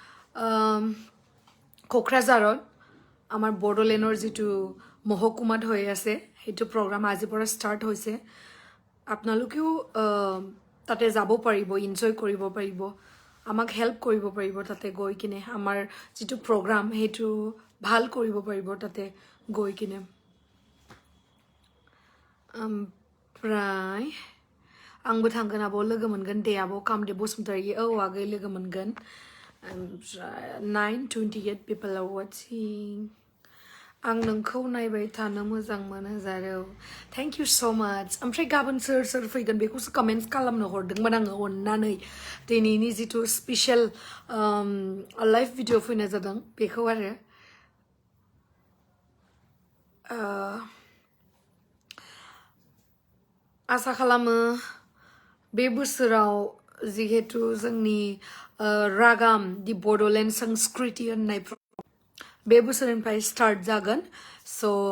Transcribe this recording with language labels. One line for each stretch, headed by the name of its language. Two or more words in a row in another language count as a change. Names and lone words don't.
Assamese: কোকৰাঝাৰত আমাৰ বড়োলেণ্ডৰ যেটো মহকুমাত হৈ আছে হেতু প্ৰগ্ৰাম আজিৰ পৰা ষ্টাৰ্ট হৈছে আপোনালোকেও তাতে যাব পাৰিব এনজয় কৰিব পাৰিব আমাক হেল্প কৰিব পাৰিব তাতে গৈ কিনে আমাৰ যেটো প্ৰগ্ৰাম হেতু ভাল কৰিব পাৰিব তাতে গৈ কিনে
Bodo: प्राय आंबो थांगोन आब' लोगो मोनगोन दे आब' कामदेब बसुमतारी औ आगै लोगो मोनगोन ओमफ्राय 928
English: people are watching
Bodo: आं नोंखौ नायबाय थानो मोजां मोनो जारौ
English: thank you so much
Bodo: ओमफ्राय गाबोन सोर फैगोन बेखौसो कमेन्ट्स खालामनो हरदोंमोन आङो अननानै दिनैनि जितु
English: special live video
Bodo: फैनाय जादों बेखौ आरो आशा खालामो बे बोसोराव जिहेतु जोंनि रागाम दि बड'लेण्ड संस्कृति होननाय बे बोसोरनिफ्राय स्टार्ट जागोन सो